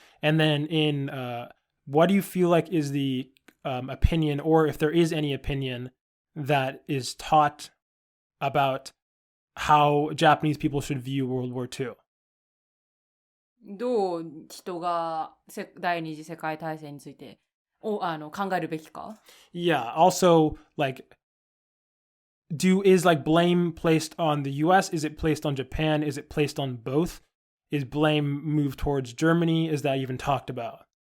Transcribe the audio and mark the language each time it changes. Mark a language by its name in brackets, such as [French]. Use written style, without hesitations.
[English] And then what do you feel like is the opinion, or if there is any opinion that is taught about how Japanese people should view World War II? [Japanese] どう人が第二次世界大戦について考えるべきか? [English] Yeah. Also, like, is like blame placed on the US? Is it placed on Japan? Is it placed on both? Is blame moved towards Germany? Is that even talked about?